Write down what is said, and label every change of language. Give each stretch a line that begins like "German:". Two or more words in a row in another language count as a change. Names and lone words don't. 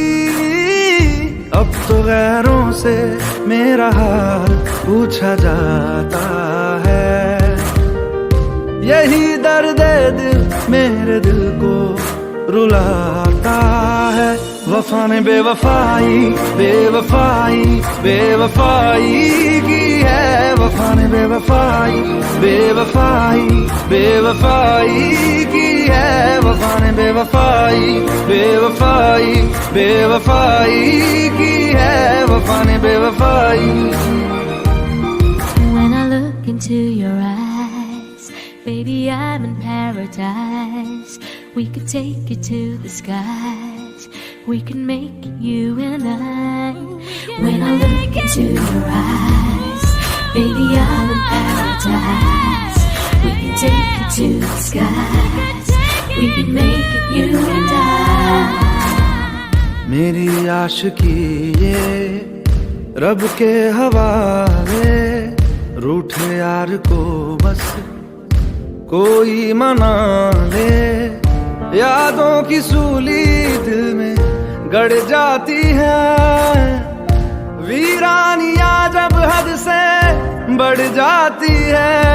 Hindi: अब तो गैरों से मेरा हाल पूछा जाता है, यही दर्द दिल मेरे दिल को रुलाता है। वफा ने बेवफाई बेवफाई बेवफाई की है, वफा ने बेवफाई बेवफाई बेवफाई की है, वफा ने बेवफाई बेवफाई बेवफाई की है, वफा ने बेवफाई।
English: When I look into your eyes, baby, I'm in paradise. We could take it to the skies. We can make you and I. When I look into your eyes, baby, I'm in paradise. We can take it to the skies. We can make it you and I.
Hindi: मेरी आशिकी ये रब के हवाले, रूठे यार को बस कोई मना ले। यादों की सूली दिल में गड़ जाती है, वीरानियां जब हद से बढ़ जाती है।